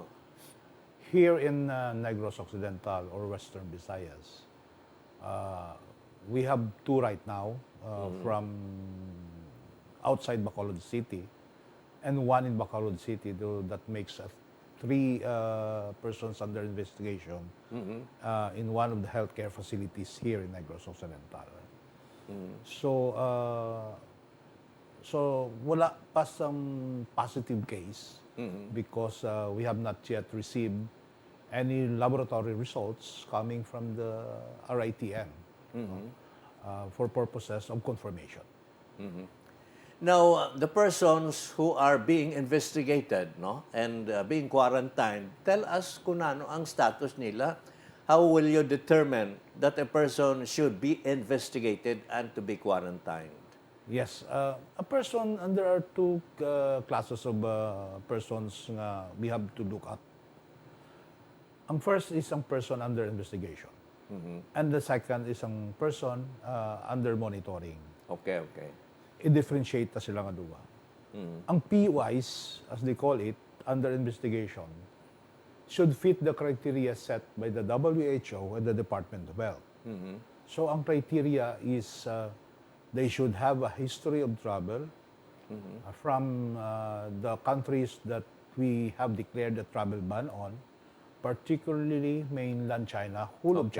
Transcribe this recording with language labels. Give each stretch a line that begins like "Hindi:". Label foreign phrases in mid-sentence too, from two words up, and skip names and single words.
English: Here in Negros Occidental or Western Visayas, we have 2 right now from outside Bacolod City and 1 in Bacolod City. That makes 3 persons under investigation in one of the healthcare facilities here in Negros Occidental. So
Hiligaynon: wala pa
English: some positive case because we have not yet received any laboratory results coming from the RITM for purposes of confirmation. Now, the persons who are being investigated, no, and being quarantined, tell us
Hiligaynon: kung ano ang status nila.
English: How will you determine that a person should be investigated and to be quarantined? Yes, a person, and there are two classes of persons nga we have to look at. Ang first is ang person under investigation. And the second is ang person under monitoring. Okay, okay.
Hiligaynon: I-differentiate ta sila nga duwa.
English: Ang PUIs, as they call it, under investigation, should fit the criteria set by the WHO and the Department of Health. So ang criteria is they should have a history of travel from the countries that we have declared a travel ban on, particularly mainland China, whole of